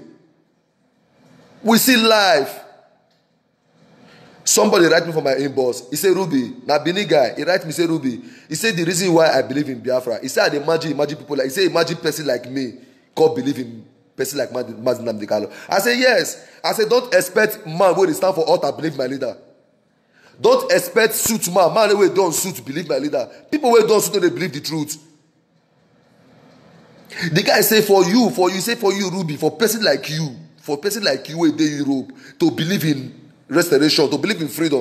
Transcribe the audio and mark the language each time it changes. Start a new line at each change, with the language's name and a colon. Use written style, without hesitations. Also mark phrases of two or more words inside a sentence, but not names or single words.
Nigerian Pidgin: We see life. Somebody write me for my inbox. He said, Ruby, now Bini guy, he write me, say Ruby. He said the reason why I believe in Biafra. He said, imagine people like, he said, imagine person like me, God believe in person like Mazi Nnamdi Kanu. I say yes. I say don't expect man wey dey stand for altar believe my leader. Don't expect suit man wey don suit believe my leader. People wey don suit no dey believe the truth. The guy say for you, Ruby, for person like you wey dey Europe to believe in restoration, to believe in freedom.